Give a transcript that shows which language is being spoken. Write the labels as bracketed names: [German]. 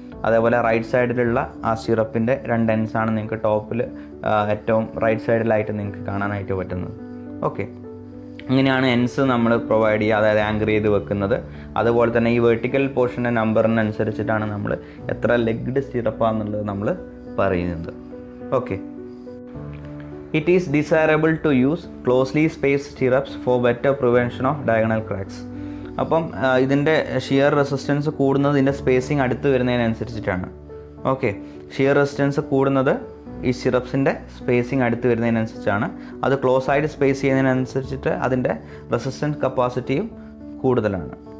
[Malayalam] അതേപോലെ റൈറ്റ് സൈഡിലുള്ള ആ സിറപ്പിൻ്റെ 2 എൻസാണ് നിങ്ങൾക്ക് ടോപ്പിൽ ഏറ്റവും റൈറ്റ് സൈഡിലായിട്ട് നിങ്ങൾക്ക് കാണാനായിട്ട് പറ്റുന്നത്. ഓക്കെ, ഇങ്ങനെയാണ് എൻസ് നമ്മൾ പ്രൊവൈഡ് ചെയ്യുക, അതായത് ആങ്കർ ചെയ്ത് വെക്കുന്നത്. അതുപോലെ തന്നെ ഈ വെർട്ടിക്കൽ പോർഷൻ്റെ നമ്പറിനനുസരിച്ചിട്ടാണ് നമ്മൾ എത്ര ലെഗ്ഡ് സിറപ്പാണെന്നുള്ളത് നമ്മൾ പറയുന്നത്. [English] Okay, it is desirable to use closely spaced stirrups for better prevention of diagonal cracks. [Malayalam] അപ്പം ഇതിൻ്റെ ഷിയർ റെസിസ്റ്റൻസ് കൂടുന്നത് ഇതിൻ്റെ സ്പേസിങ് അടുത്ത് വരുന്നതിനനുസരിച്ചിട്ടാണ്. ഓക്കെ, ഷിയർ റെസിസ്റ്റൻസ് കൂടുന്നത് ഈ സിറപ്സിൻ്റെ സ്പേസിങ് അടുത്ത് വരുന്നതിനനുസരിച്ചാണ്. അത് ക്ലോസ് ആയിട്ട് സ്പേസ് ചെയ്യുന്നതിനനുസരിച്ചിട്ട് അതിൻ്റെ റെസിസ്റ്റൻസ് കപ്പാസിറ്റിയും കൂടുതലാണ്.